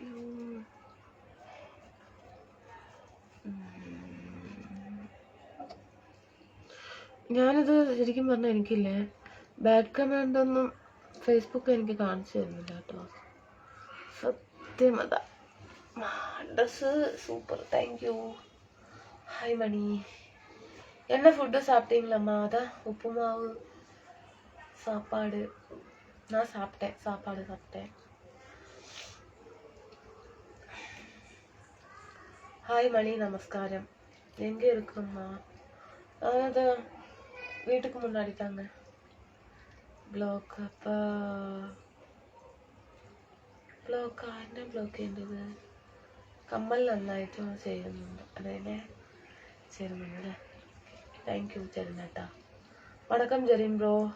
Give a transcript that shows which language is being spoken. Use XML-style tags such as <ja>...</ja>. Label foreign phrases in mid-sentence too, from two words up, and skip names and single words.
<ml>ഞാനിത് ശരിക്കും പറഞ്ഞാൽ എനിക്കില്ലേ</ml> <en>bad comment</en> <ml>ഒന്നും ഫേസ്ബുക്ക് എനിക്ക് കാണിച്ചു തരുന്നില്ല കേട്ടോ. സത്യം അതാ. ഡ്രസ്സ് സൂപ്പർ,</ml> <en>thank you.</en> <ml>ഹായ് മണി.</ml> <ta>என்ன ஃபுட்டு சாப்பிட்டீங்களாம்மா? அதான் உப்புமாவு சாப்பாடு. நான் சாப்பிட்டேன், சாப்பாடு சாப்பிட்டேன். ஹாய் மணி, நமஸ்காரம். எங்கே இருக்கணும்மா? அதான் வீட்டுக்கு முன்னாடி தாங்க.</ta> <ml>ബ്ലോക്ക്. അപ്പോൾ ബ്ലോക്ക് ആരുടെ ബ്ലോക്ക് ചെയ്യേണ്ടത്? കമ്മൽ നന്നായിട്ട് ചെയ്യുന്നുണ്ട്, അതേലെ ചേരുന്നുണ്ട് അല്ലേ?</ml> <en>thank you</en> <ml>ചേരുന്നേട്ടാ. വണക്കം ജെറിൻ ബ്രോ.</ml>